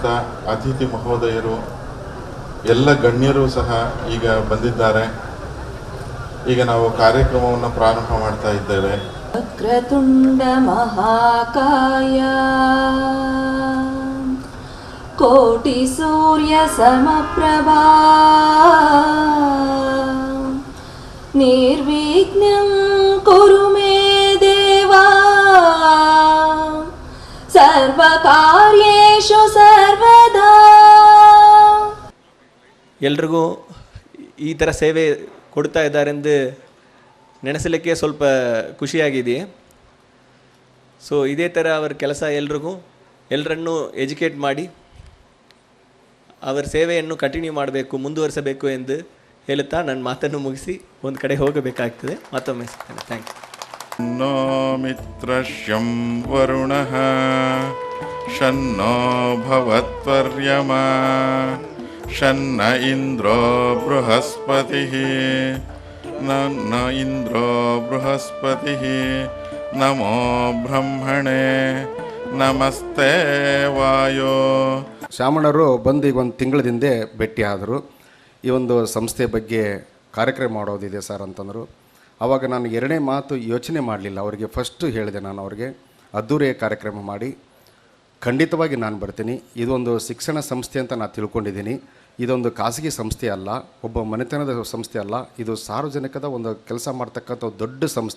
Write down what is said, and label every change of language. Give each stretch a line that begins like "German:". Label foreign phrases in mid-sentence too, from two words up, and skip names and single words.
Kannada: ಅತಿಥಿ ಮಹೋದಯರು, ಎಲ್ಲ ಗಣ್ಯರು ಸಹ ಈಗ ಬಂದಿದ್ದಾರೆ. ಈಗ ನಾವು ಕಾರ್ಯಕ್ರಮವನ್ನು ಪ್ರಾರಂಭ ಮಾಡ್ತಾ ಇದ್ದೇವೆ.
Sanskrit: ವಕ್ರತುಂಡ ಮಹಾಕಾಯ ಕೋಟಿ ಸೂರ್ಯ ಸಮಪ್ರಭಾ ನಿರ್ವಿಘ್ನಂ ಕುರು ಮೇ ದೇವಾ ಸರ್ವಕಾರ್ಯೇಷು ಸರ್ವದಾ.
Kannada: ಎಲ್ರಿಗೂ ಈ ಥರ ಸೇವೆ ಕೊಡ್ತಾ ಇದ್ದಾರೆಂದು ನೆನೆಸಲಿಕ್ಕೆ ಸ್ವಲ್ಪ ಖುಷಿಯಾಗಿದೆ. ಸೊ ಇದೇ ಥರ ಅವರ ಕೆಲಸ ಎಲ್ಲರನ್ನೂ ಎಜುಕೇಟ್ ಮಾಡಿ ಅವರ ಸೇವೆಯನ್ನು ಕಂಟಿನ್ಯೂ ಮಾಡಬೇಕು, ಮುಂದುವರಿಸಬೇಕು ಎಂದು ಹೇಳುತ್ತಾ ನನ್ನ ಮಾತನ್ನು ಮುಗಿಸಿ ಒಂದು ಕಡೆ ಹೋಗಬೇಕಾಗ್ತದೆ. ಮತ್ತೊಮ್ಮೆ ಸಿಗ್ತೇನೆ.
English: thank you.
Sanskrit: नो मित्रश्यं वरुणः शन्नो भवत्वर्यमा शन्न इन्द्रो बृहस्पतिः न इन्द्रो बृहस्पतिः नमो ब्रह्मणे नमस्ते वायो.
Kannada: ಶಾಮಣ್ಣವರು ಬಂದು ಈಗ ಒಂದು ತಿಂಗಳದಿಂದ ಭೇಟಿ ಆದರು. ಈ ಒಂದು ಸಂಸ್ಥೆ ಬಗ್ಗೆ ಕಾರ್ಯಕ್ರಮ ಮಾಡೋದಿದೆ ಸರ್ ಅಂತಂದರು. ಆವಾಗ ನಾನು 2ನೇ ಮಾತು ಯೋಚನೆ ಮಾಡಲಿಲ್ಲ. ಅವರಿಗೆ ಫಸ್ಟು ಹೇಳಿದೆ, ನಾನು ಅವ್ರಿಗೆ ಅದ್ದೂರಿಯ ಕಾರ್ಯಕ್ರಮ ಮಾಡಿ ಖಂಡಿತವಾಗಿ ನಾನು ಬರ್ತೀನಿ. ಇದೊಂದು ಶಿಕ್ಷಣ ಸಂಸ್ಥೆ ಅಂತ ನಾನು ತಿಳ್ಕೊಂಡಿದ್ದೀನಿ. ಇದೊಂದು ಖಾಸಗಿ ಸಂಸ್ಥೆ ಅಲ್ಲ, ಒಬ್ಬ ಮನೆತನದ ಸಂಸ್ಥೆ ಅಲ್ಲ, ಇದು ಸಾರ್ವಜನಿಕದ ಒಂದು ಕೆಲಸ ಮಾಡ್ತಕ್ಕಂಥ ದೊಡ್ಡ ಸಂಸ್ಥೆ.